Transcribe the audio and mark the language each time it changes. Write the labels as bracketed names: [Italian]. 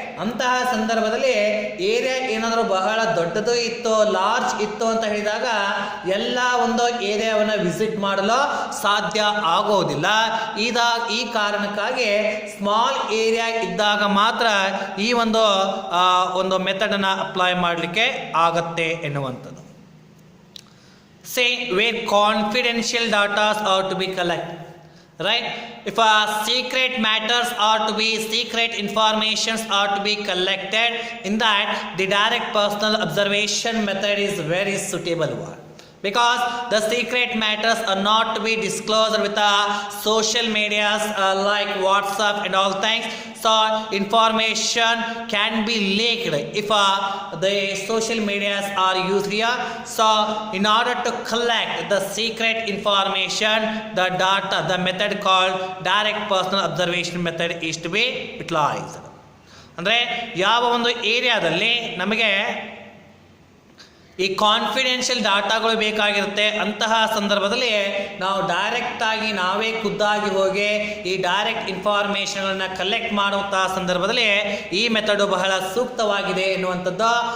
[Kannada] ಅಂತಹ ಸಂದರ್ಭದಲ್ಲಿ ಏರಿಯಾ ಏನಾದರೂ ಬಹಳ ದೊಡ್ಡದು ಇತ್ತು, ಲಾರ್ಜ್ ಇತ್ತು ಅಂತ ಹೇಳಿದಾಗ ಎಲ್ಲ ಒಂದು ಏರಿಯಾವನ್ನು ವಿಸಿಟ್ ಮಾಡಲು ಸಾಧ್ಯ ಆಗೋದಿಲ್ಲ. ಈ ಕಾರಣಕ್ಕಾಗಿ ಸ್ಮಾಲ್ ಏರಿಯಾ ಇದ್ದಾಗ ಮಾತ್ರ ಈ ಒಂದು ಮೆಥಡನ್ನು ಅಪ್ಲೈ ಮಾಡಲಿಕ್ಕೆ ಆಗತ್ತೆ ಎನ್ನುವಂಥದ್ದು. [English] Say where confidential data are to be collected, right? If secret matters are to be, secret informations are to be collected, in that the direct personal observation method is very suitable one, because the secret matters are not to be disclosed with social medias like WhatsApp and all things. Information can be leaked if the social medias are used here. In order to collect the secret information, the data, the method called direct personal observation method is to be utilized. [Kannada] ಅಂದರೆ ಯಾವ ಒಂದು ಏರಿಯಾದಲ್ಲಿ ನಮಗೆ ಈ confidential ಡಾಟಾಗಳು ಬೇಕಾಗಿರುತ್ತೆ ಅಂತಹ ಸಂದರ್ಭದಲ್ಲಿ ನಾವು ಡೈರೆಕ್ಟಾಗಿ ನಾವೇ ಖುದ್ದಾಗಿ ಹೋಗಿ ಈ ಡೈರೆಕ್ಟ್ ಇನ್ಫಾರ್ಮೇಷನನ್ನು ಕಲೆಕ್ಟ್ ಮಾಡುವಂತಹ ಸಂದರ್ಭದಲ್ಲಿ ಈ ಮೆಥಡು ಬಹಳ ಸೂಕ್ತವಾಗಿದೆ ಎನ್ನುವಂಥದ್ದು.